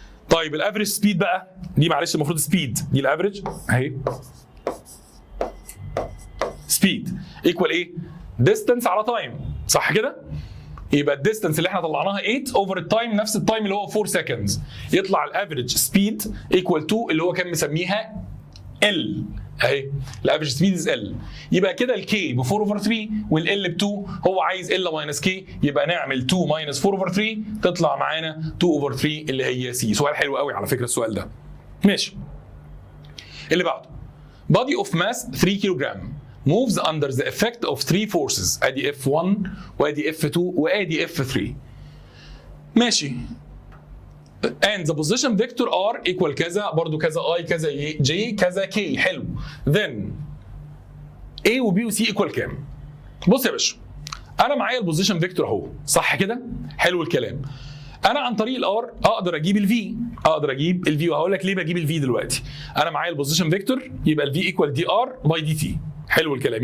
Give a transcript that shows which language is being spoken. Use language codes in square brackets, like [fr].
[ar] طيب الافريج سبيد بقى، دي معلش المفروض سبيد، دي الافريج اهي، سبيد ايكوال ايه؟ ديستنس على تايم، صح كده؟ يبقى الديستنس اللي احنا طلعناها 8 اوفر التايم، نفس التايم اللي هو 4 سكندز، يطلع الافريج سبيد ايكوال 2 اللي هو كان مسميها ال اهي، الافريج سبيد از ال. يبقى كده الكي ب 4 اوفر 3 والال ب 2، هو عايز ال ماينس كي، يبقى نعمل 2 ماينس 4 اوفر 3 تطلع معانا 2 اوفر 3 اللي هي سي. سؤال حلو قوي على فكره السؤال ده. ماشي. اللي بعده [en] body of mass 3 kilogram moves under the effect of 3 forces، [ar] ادي F1 وادي F2 وادي F3. ماشي. [en] and the position vector R equal [ar] كذا، برضو كذا I كذا J كذا K. حلو. [en] then A و B و C equal [ar] كام؟ بص يا باشا انا معايا البوزيشن فيكتور اهو، صح كده؟ حلو الكلام. انا عن طريق الار اقدر اجيب الفي، وهقول لك ليه بجيب الفي دلوقتي. انا معايا البوزيشن فيكتور، يبقى الفي ايكوال دي ار باي دي تي. حلو الكلام.